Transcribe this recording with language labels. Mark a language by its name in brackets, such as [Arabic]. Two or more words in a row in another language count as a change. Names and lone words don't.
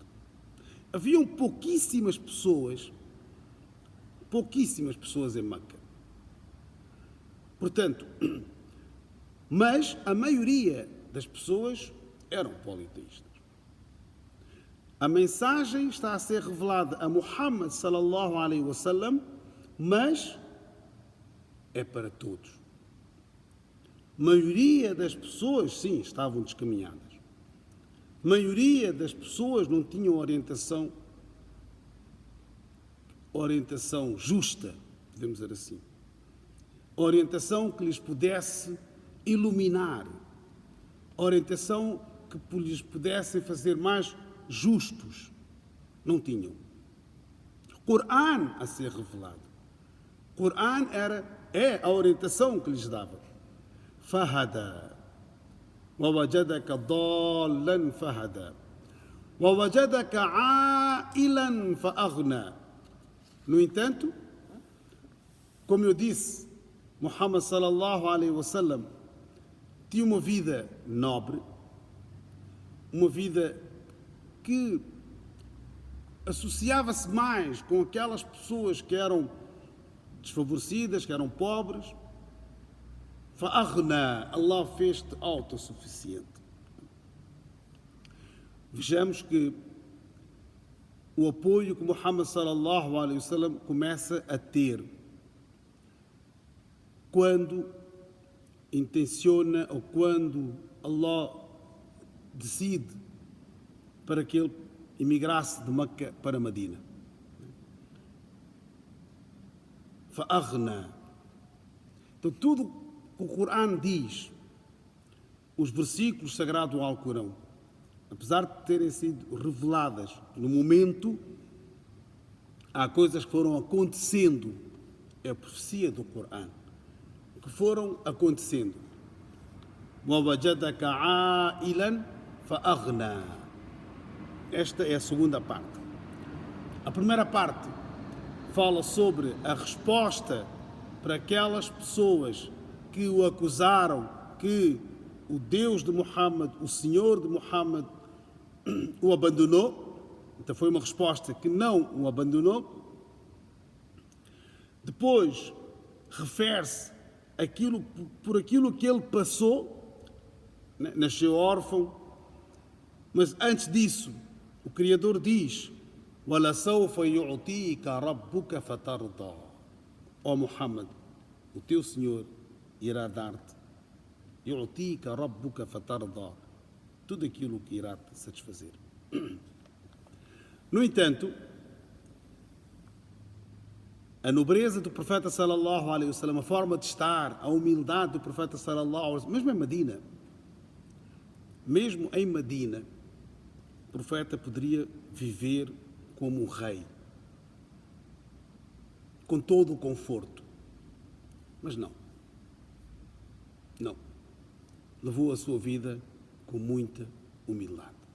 [Portuguese] Haviam pouquíssimas pessoas em Meca. Portanto, mas a maioria das pessoas eram politeístas. A mensagem está a ser revelada a Muhammad [Arabic] صلى الله عليه وسلم, [Portuguese] mas é para todos. A maioria das pessoas, sim, estavam descaminhadas. A maioria das pessoas não tinham orientação justa, podemos dizer assim. Orientação que lhes pudesse iluminar. Orientação que lhes pudesse fazer mais justos. Não tinham. Corão a ser revelado. Corão é a orientação que lhes dava. [Arabic] Fahada. وَوَجَدَكَ ضَالًّا فَهَدًا. وَوَجَدَكَ عَائِلًا فَأَغْنَى. [Portuguese] No entanto, como eu disse, Muhammad [Arabic] صلى الله عليه وسلم [Portuguese] tinha uma vida nobre, uma vida que associava-se mais com aquelas pessoas que eram desfavorecidas, que eram pobres. فَأَغْنَى, Allah fez-te autossuficiente. Vejamos que o apoio que Muhammad [Arabic] صلى الله عليه وسلم [Portuguese] começa a ter quando intenciona ou quando Allah decide para que ele emigrasse de Meca para Medina. [Arabic] فَأَغْنَى. [Portuguese] Então tudo que o Corão diz, os versículos sagrados do Alcorão, apesar de terem sido reveladas no momento, há coisas que foram acontecendo, é a profecia do Corão, que foram acontecendo. [Arabic] وَوَجَدَكَ عَائِلًا فَأَغْنَى. [Portuguese] Esta é a segunda parte. A primeira parte fala sobre a resposta para aquelas pessoas que o acusaram que o Deus de Muhammad, o Senhor de Muhammad, o abandonou. Então foi uma resposta que não o abandonou. Depois refere-se por aquilo que ele passou, né? Nasceu órfão, mas antes disso o Criador diz: [Arabic] وَلَسَوْفَ يُعْطِيكَ رَبُّكَ فَتَرْضَى. [Portuguese] Ó Muhammad, o teu Senhor irá dar-te, [Arabic] يُعْطِيكَ رَبُّكَ فَتَرْضَى, [Portuguese] tudo aquilo que irá te satisfazer. No entanto, a nobreza do profeta [Arabic] صلى الله عليه وسلم, [Portuguese] a forma de estar, a humildade do profeta [Arabic] صلى الله عليه وسلم, [Portuguese] mesmo em Medina, o profeta poderia viver como um rei, com todo o conforto. Mas não. Levou a sua vida com muita humildade.